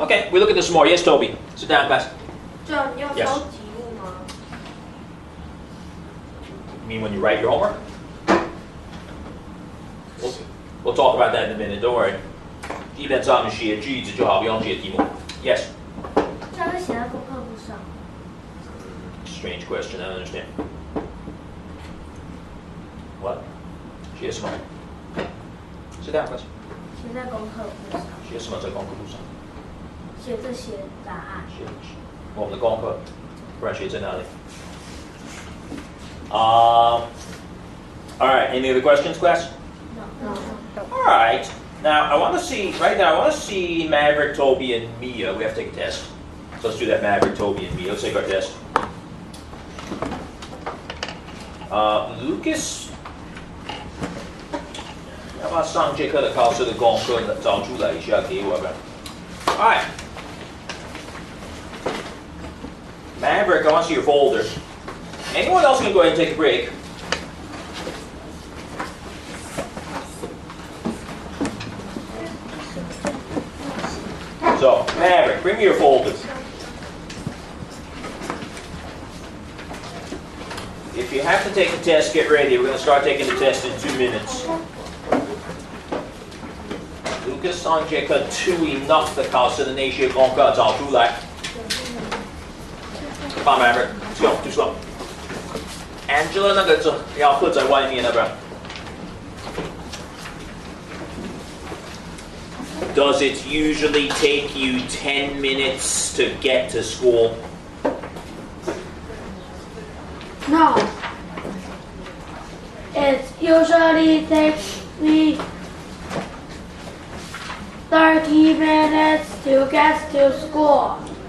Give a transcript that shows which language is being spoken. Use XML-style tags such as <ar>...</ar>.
<en>Okay, we look at this more. Yes, Toby. Sit down, class.</en> <zh>这样你要抄题目吗？</zh> <en>You mean when you write your homework? We'll talk about that in a minute. Don't worry.</en> <zh>基本上写句子就好，不用写题目。</zh> <en>Yes.</en> <zh>这样是写在功课簿上。</zh> <en>Strange question. I don't understand. What?</en> <zh>写什么？</zh> <en>Sit down, class.</en> <zh>写在功课簿上。写什么在功课簿上？写这些答案。写我们的功课，不然写在哪里？</zh> <en>All right. Any other questions, class? No. All right. Now I want to see Maverick, Toby, and Mia. We have to take a test. So let's do that. Maverick, Toby, and Mia. Let's take our test. Lucas.</en> <zh>要把上节课的考试的功课找出来一下给我吧。</zh> <en>All right. Maverick, I want to see your folder. Anyone else can go ahead and take a break. So, Maverick, bring me your folders. If you have to take the test, get ready. We're going to start taking the test in 2 minutes.</en> <zh>Lucas 上节课 2 enough 的考试的那些功课找出来。</zh> <en>Come on, Maverick. Let's go. Too slow.</en> <zh>Angela 那个要放在外面，要不然。</zh> <en>Does it usually take you 10 minutes to get to school? No. It usually takes me 30 minutes to get to school.</en>